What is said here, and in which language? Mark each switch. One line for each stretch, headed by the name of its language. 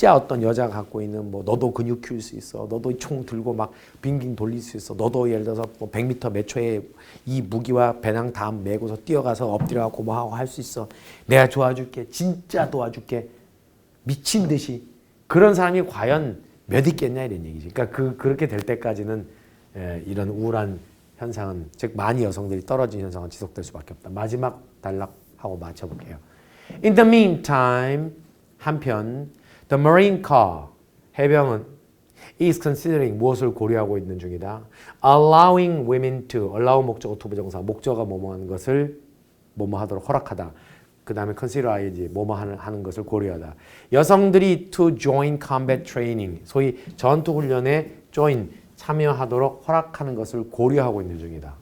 Korean: 진짜 어떤 여자가 갖고 있는 뭐 너도 근육 키울 수 있어, 너도 총 들고 막 빙빙 돌릴 수 있어, 너도 예를 들어서 뭐 100m 몇 초에 이 무기와 배낭 다 메고서 뛰어가서 엎드려갖고 뭐 하고 할 수 있어, 내가 도와줄게, 진짜 도와줄게, 미친 듯이. 그런 사람이 과연 몇 있겠냐 이런 얘기지. 그러니까 그렇게 될 때까지는 이런 우울한 현상은, 즉 많이 여성들이 떨어진 현상은 지속될 수밖에 없다. 마지막 단락하고 맞춰볼게요.
English: In the meantime,
Korean: 한편
English: the Marine Corps,
Korean: 해병은
English: is considering,
Korean: 무엇을 고려하고 있는 중이다.
English: Allowing women to,
Korean: allow 목적어 투부정사, 목적어가 뭐뭐 하는 것을 뭐뭐 하도록 허락하다. 그 다음에
English: consider ing,
Korean: 뭐뭐 하는 것을 고려하다. 여성들이
English: to join combat training,
Korean: 소위 전투훈련에 join, 참여하도록 허락하는 것을 고려하고 있는 중이다.